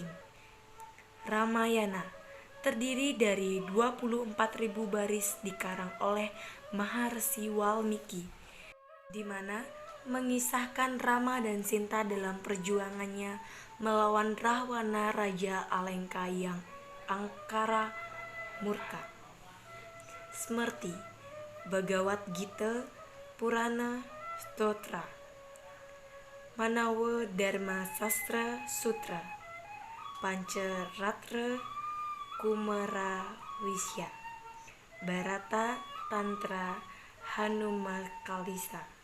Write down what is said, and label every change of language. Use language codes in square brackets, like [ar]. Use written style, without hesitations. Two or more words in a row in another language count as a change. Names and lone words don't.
[id] Ramayana terdiri dari 24.000 baris dikarang oleh Maharsi Walmiki, di mana mengisahkan Rama dan Sinta dalam perjuangannya melawan Rahwana Raja Alengka yang angkara murka. Smriti, Bhagavad Gita, Purana, Stotra, Manawa Dharma Sastra Sutra, Pancharatra, Kumarawisya, Bharata Tantra, Hanumakalisa,